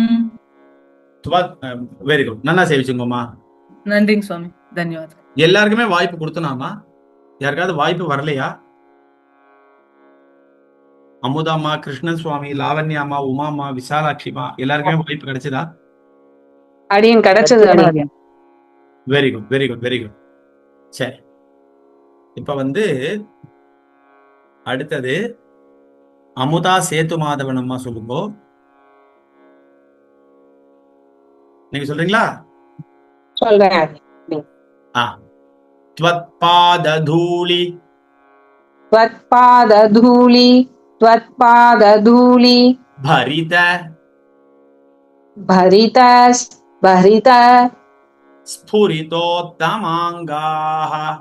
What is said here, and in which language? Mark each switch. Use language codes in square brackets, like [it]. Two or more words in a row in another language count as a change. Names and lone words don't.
[en] very good [ta] நல்லா சேவிச்சுங்கம்மா. நன்றிங்க சுவாமி, தன்யவாதம். எல்லாருக்குமே வாய்ப்பு கொடுத்தனாமா? யாருக்காவது வாய்ப்பு வரலையா? அமுதாம்மா, கிருஷ்ணன் சுவாமி, லாவண்யாமா, உமாமா, விசாலாட்சிமா எல்லாருக்குமே வாய்ப்பு கிடைச்சதா? அடியன் கிடைச்சது அடியன். [en] very good very good very good. [ta] சரி, இப்ப அடுத்தது அமுதா சேத்து மாதவன் அம்மா சொல்லுங்க. நீங்க சொல்றீங்களா? சொல்றேன். [sa] त्वत्पादधूलि त्वत्पादधूलि त्वत्पादधूलि भरित भरित भरित स्फुरितोत्तमाङ्गाः